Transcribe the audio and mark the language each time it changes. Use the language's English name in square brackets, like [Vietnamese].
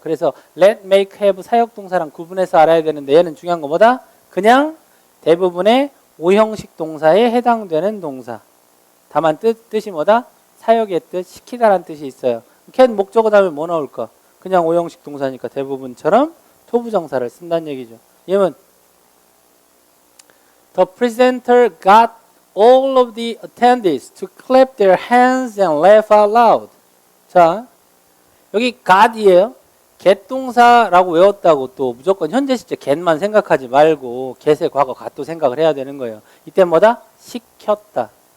[Korean] 그래서 let, make, have 사역동사랑 구분해서 알아야 되는데 얘는 중요한 거 뭐다? 그냥 대부분의 오형식 동사에 해당되는 동사. 다만 뜻이 뭐다? 사역의 뜻, 시키다라는 뜻이 있어요. can 목적어 다음에 뭐 나올까? 그냥 오형식 동사니까 대부분처럼 토부정사를 쓴다는 얘기죠. [English] 예문 The presenter got all of the attendees to clap their hands and laugh out loud. [Korean] 자, 여기 got이에요. get 동사라고 외웠다고 또 무조건 현재 시제 get만 생각하지 말고 get의 과거 got도 생각을 해야 되는 거예요. 이때 뭐다? 시켰다.